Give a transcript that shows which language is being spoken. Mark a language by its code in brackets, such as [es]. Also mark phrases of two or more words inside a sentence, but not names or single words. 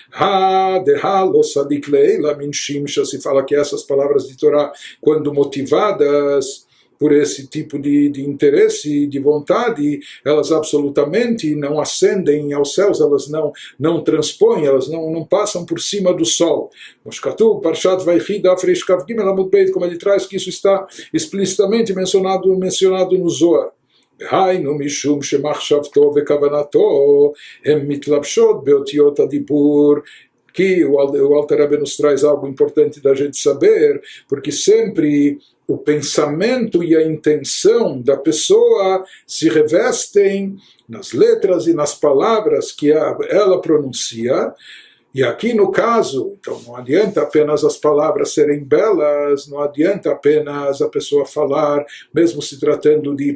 [pt] Se fala que essas palavras de Torá, quando motivadas por esse tipo de interesse, de vontade, elas absolutamente não ascendem aos céus, elas não transpõem, elas não passam por cima do sol. [he] משכתו פרשת ויחי דף רקג עמוד ב, [pt] como ele traz, que isso está explicitamente mencionado no Zohar. [he] דהיינו משום שמחשבתו וכוונתו הם מתלבשות באותיות הדיבור, [pt] que o Alter Rebbe nos traz algo importante da gente saber, porque sempre o pensamento e a intenção da pessoa se revestem nas letras e nas palavras que ela pronuncia, E aqui no caso, então não adianta apenas as palavras serem belas, não adianta apenas a pessoa falar, mesmo se tratando de